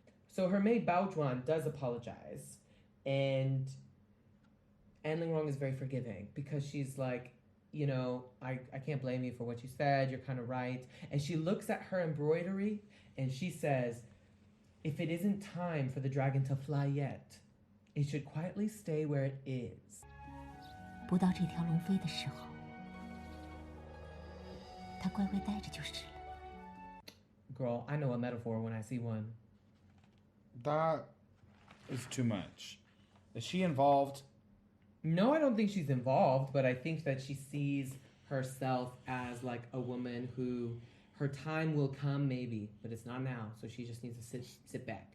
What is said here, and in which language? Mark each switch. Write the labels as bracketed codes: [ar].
[en] So her maid Bao Zhuan does apologize, and Lingrong is very forgiving because she's like, you know, I can't blame you for what you said, you're kind of right. And she looks at her embroidery, and she says, if it isn't time for the dragon to fly yet, it should quietly stay where it is. [zh] 不到这条龙飞的时候，它乖乖待着就是了。 [en] Girl, I know a metaphor when I see one. That is too much. Is she involved? No, I don't think she's involved, but I think that she sees herself as like a woman who her time will come maybe, but it's not now, so she just needs to sit back.